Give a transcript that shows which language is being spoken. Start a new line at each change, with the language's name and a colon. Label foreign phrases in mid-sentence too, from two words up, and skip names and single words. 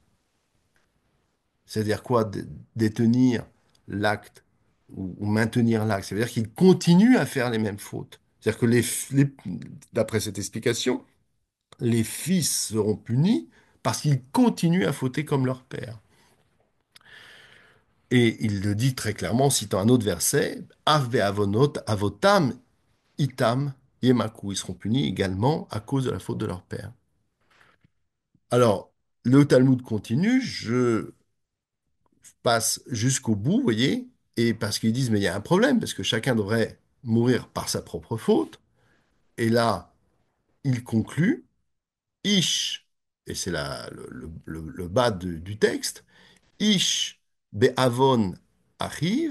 French: C'est-à-dire quoi, détenir l'acte ou maintenir l'acte? Ça veut dire qu'ils continuent à faire les mêmes fautes. C'est-à-dire que d'après cette explication, les fils seront punis parce qu'ils continuent à fauter comme leur père. Et il le dit très clairement en citant un autre verset,
Hebrew: אף בעונות אבותם אתם ימקו.
French: Ils seront punis également à cause de la faute de leur père. Alors, le Talmud continue, je passe jusqu'au bout, vous voyez, et parce qu'ils disent, mais il y a un problème, parce que chacun devrait mourir par sa propre faute. Et là, il conclut, Ish, et c'est le bas du texte,
Hebrew: איש בעוון
French: arrive.